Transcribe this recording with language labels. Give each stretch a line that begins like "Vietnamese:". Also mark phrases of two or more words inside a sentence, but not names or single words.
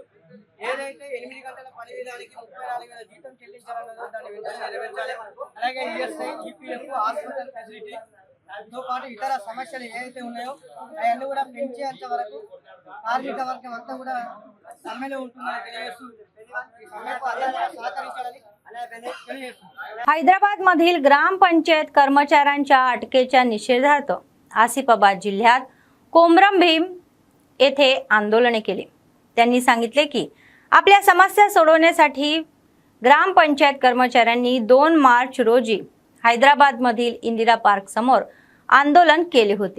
Telugu: ఏదైతే 8 గంటల పని విధానానికి 34,000 జీతం చెల్లించాలన్నదో దాన్ని వెంటనే నెరవేర్చాలి. అలాగే ESI, EPF, హాస్పిటల్ ఫెసిలిటీ తో పాటు ఇతర సమస్యలు ఏవైతే ఉన్నాయో అవన్నీ కూడా పెంచేంత వరకు కార్మిక వర్గం అంతా కూడా సమ్మెలో ఉంటుందని తెలియజేస్తూ ఈ సమ్మెకు అందరూ సహకరించాలని
Marathi: हैदराबाद मधील ग्रामपंचायत कर्मचाऱ्यांच्या अटकेच्या निषेधार्थ आसिफाबाद जिल्ह्यात कोमरामभीम येथे आंदोलने केली. त्यांनी सांगितले की आपल्या समस्या सोडवण्यासाठी ग्रामपंचायत कर्मचाऱ्यांनी 2 मार्च रोजी हैदराबादमधील इंदिरा पार्क समोर आंदोलन केले होते.